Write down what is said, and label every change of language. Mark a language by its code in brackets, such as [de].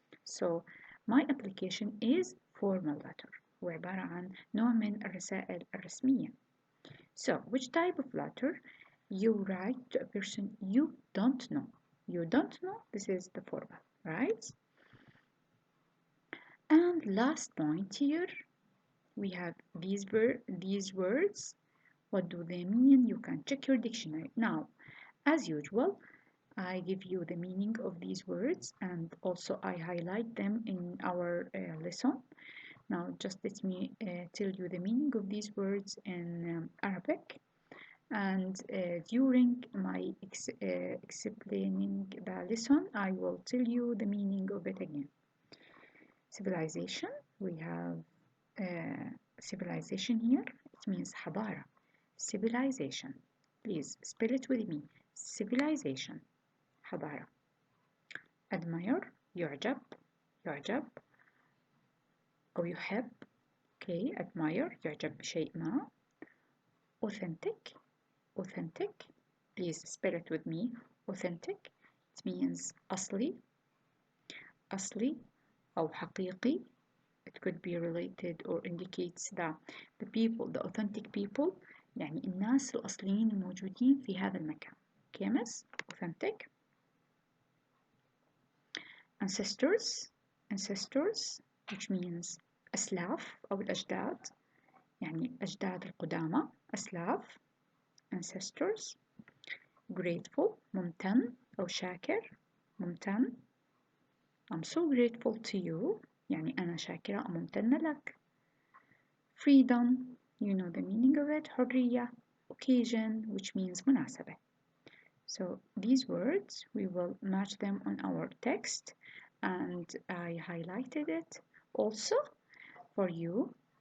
[en] So my application is formal letter. [ar] وعبارة عن نوع من الرسائل الرسمية. [en] So which type of letter you write to a person you don't know? You don't know, this is the formal, right? And last point here, we have these words. What do they mean? You can check your dictionary. Now, as usual, I give you the meaning of these words and also I highlight them in our lesson. Now just let me tell you the meaning of these words in Arabic, and during my explaining the lesson I will tell you the meaning of it again. Civilization, we have civilization here. It means [ar] حضارة. [en] Civilization, please spell it with me. Civilization, [ar] حضارة. [en] Admire, [ar] يعجب أو يحب. [en] Okay, admire [ar] يعجب بشيء ما. [en] Authentic, authentic. Please spell it with me. Authentic. It means [ar] أصلي. أصلي أو حقيقي. [en] It could be related or indicates that the people, the authentic people, [ar] يعني الناس الأصليين الموجودين في هذا المكان. [en] Okay, miss? Authentic. Ancestors. Ancestors, which means [ar] أسلاف أو الأجداد. يعني الأجداد القدامى. أسلاف. [en] Ancestors. Grateful. [ar] ممتن أو شاكر. ممتن. [en] I'm so grateful to you. [ar] يعني أنا شاكرة أو ممتنة لك. [en] Freedom, you know the meaning of it. [ar] حرية. [en] Occasion, which means [ar] مناسبة. [en] So these words, we will match them on our text, and I highlighted it also for you.